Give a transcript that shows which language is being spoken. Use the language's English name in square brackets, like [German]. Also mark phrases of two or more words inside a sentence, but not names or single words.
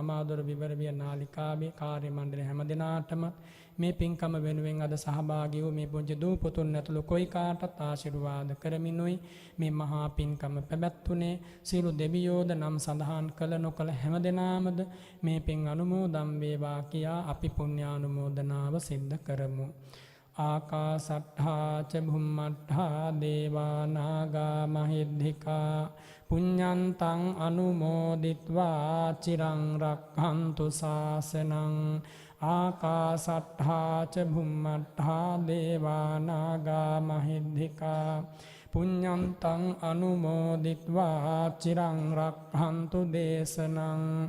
[Sinhala] අමාදොර විවරවිය නාලිකාවේ කාර්ය මණ්ඩල හැම දෙනාටම මේ පින්කම වෙනුවෙන් අද සහභාගී වූ මේ පුංචි දූ පුතුන් ඇතුළු කොයි කාටත් ආශිර්වාද කරමිනුයි මේ මහා පින්කම පැවැත්වුණේ. සියලු දෙවියෝද නම් සඳහන් කළ නොකළ හැම දෙනාමද මේ පින් අනුමෝදන් වේවා කියා අපි පුණ්‍යානුමෝදනාව සිද්ධ කරමු. [Pali] ආකාසට්ඨා ච භුම්මට්ඨා දේවා නාග මහිද්దికා පුඤ්ඤන්තං අනුමෝදිත්වා චිරං රක්ඛන්තු ශාසනං. ආකාසට්ඨා ච භුම්මට්ඨා දේවා නාග මහිද්దికා පුඤ්ඤන්තං අනුමෝදිත්වා චිරං රක්ඛන්තු දේශනං.